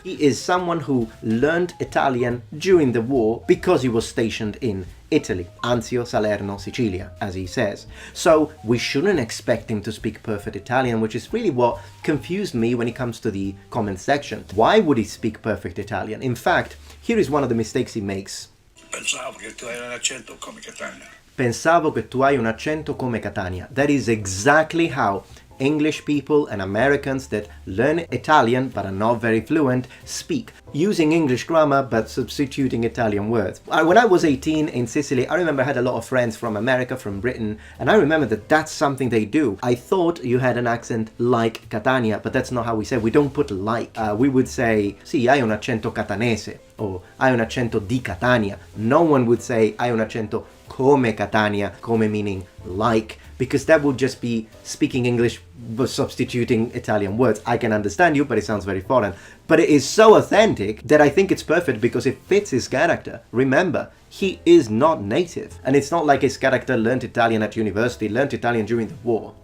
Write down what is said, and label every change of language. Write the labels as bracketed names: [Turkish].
[English] He is someone who learned Italian during the war because he was stationed in Italy, Anzio, Salerno, Sicilia, as he says. So we shouldn't expect him to speak perfect Italian, which is really what confused me when it comes to the comment section. Why would he speak perfect Italian? In fact, here is one of the mistakes he makes. [Italian] Pensavo che tu hai un accento come Catania. Pensavo che tu hai un accento come Catania. [English] That is exactly how English people and Americans that learn Italian but are not very fluent speak, using English grammar but substituting Italian words. When I was 18 in Sicily, I remember I had a lot of friends from America, from Britain, and I remember that that's something they do. I thought you had an accent like Catania, but that's not how we say it. We don't put like. We would say, [Italian] sì, hai un accento catanese, or hai un accento di Catania. [English] No one would say, [Italian] hai un accento come Catania, [English] come meaning like, because that would just be speaking English but substituting Italian words. I can understand you, but it sounds very foreign. But it is so authentic that I think it's perfect because it fits his character. Remember, he is not native. And it's not like his character learned Italian at university, learned Italian during the war.